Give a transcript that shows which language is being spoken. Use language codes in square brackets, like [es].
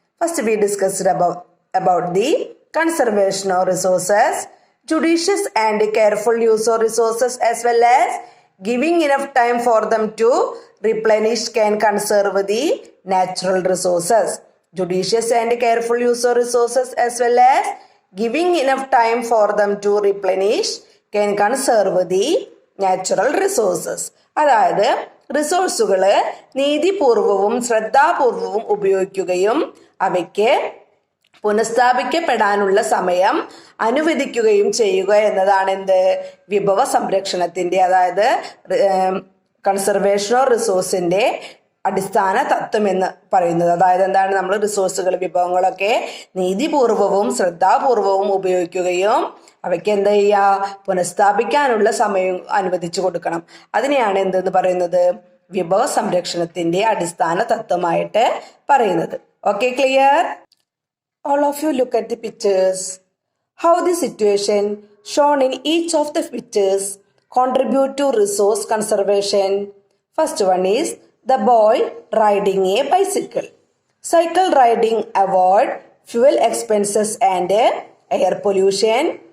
[en] First we discussed about the conservation of resources, judicious and careful use of resources as well as giving enough time for them to replenish can conserve the natural resources. Judicious and careful use of resources as well as giving enough time for them to replenish can conserve the natural resources. [ml] അതായത് റിസോഴ്സുകൾ നീതിപൂർവവും ശ്രദ്ധാപൂർവവും ഉപയോഗിക്കുകയും അവയ്ക്ക് പുനഃസ്ഥാപിക്കപ്പെടാനുള്ള സമയം അനുവദിക്കുകയും ചെയ്യുക എന്നതാണ് എന്ത് വിഭവ സംരക്ഷണത്തിന്റെ അതായത് കൺസർവേഷൻ ഓഫ് റിസോഴ്സിന്റെ അടിസ്ഥാന തത്വം എന്ന് പറയുന്നത്. അതായത് എന്താണ്, നമ്മൾ റിസോഴ്സുകൾ വിഭവങ്ങളൊക്കെ നീതിപൂർവവും ശ്രദ്ധാപൂർവവും ഉപയോഗിക്കുകയും അവയ്ക്ക് എന്താ ചെയ്യുക, പുനഃസ്ഥാപിക്കാനുള്ള സമയം അനുവദിച്ചു കൊടുക്കണം. അതിനെയാണ് എന്തെന്ന് പറയുന്നത്, വിഭവ സംരക്ഷണത്തിന്റെ അടിസ്ഥാന തത്വമായിട്ട് പറയുന്നത്. [en] Okay, clear? All of you look at the pictures. How the situation shown in each of the pictures contribute to resource conservation. First one is the boy riding a bicycle. Cycle riding avoid fuel expenses and air pollution.